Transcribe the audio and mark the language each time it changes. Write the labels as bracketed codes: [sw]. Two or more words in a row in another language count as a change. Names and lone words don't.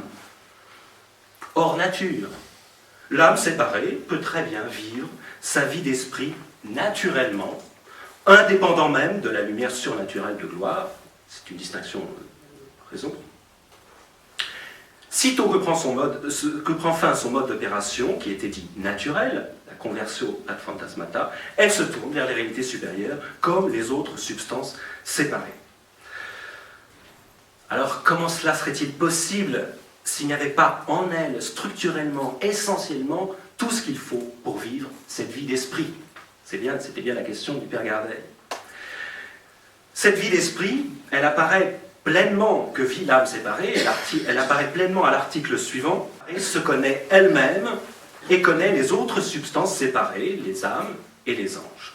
[fr] Hors nature, l'âme séparée peut très bien vivre sa vie d'esprit naturellement, indépendant même de la lumière surnaturelle de gloire. C'est une distinction raison. Sitôt que prend fin son mode d'opération, qui était dit naturel, la [la] conversio ad phantasmata, [fr] elle se tourne vers les réalités supérieures, comme les autres substances séparées. Alors, comment cela serait-il possible s'il n'y avait pas en elle, structurellement, essentiellement, tout ce qu'il faut pour vivre cette vie d'esprit? C'était bien la question du Père Gardel. Cette vie d'esprit, elle apparaît pleinement que vit l'âme séparée, elle apparaît pleinement à l'article suivant, et se connaît elle-même et connaît les autres substances séparées, les âmes et les anges.